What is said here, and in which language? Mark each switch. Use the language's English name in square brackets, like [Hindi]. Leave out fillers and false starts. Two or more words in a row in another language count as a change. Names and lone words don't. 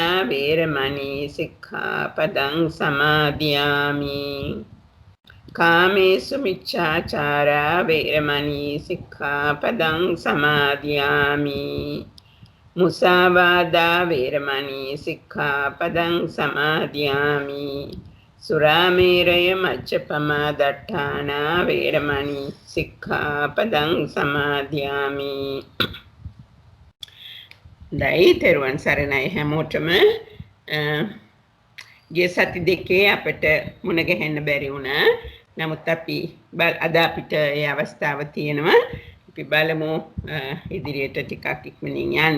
[Pali] වේරමණී සික්ඛාපදං සමාදියාමි කාමේසු මිච්ඡාචාරා වේරමණී සික්ඛාපදං සමාදියාමි මුසාවාදා වේරමණී සික්ඛාපදං සමාදියාමි සුරාමේරය මච්ඡපමා දට්ඨානා වේරමණී සික්ඛාපදං සමාදියාමි. [Sinhala] දැයි තෙරුවන් සරණයි හැමෝටම. ගිය සති දෙකේ අපිට මුණ ගැහෙන්න බැරි වුණා. නමුත් අපි අද අපිට ඒ අවස්ථාව තියෙනවා. අපි බලමු ඉදිරියට ටිකක් ඉක්මනින් යන්න.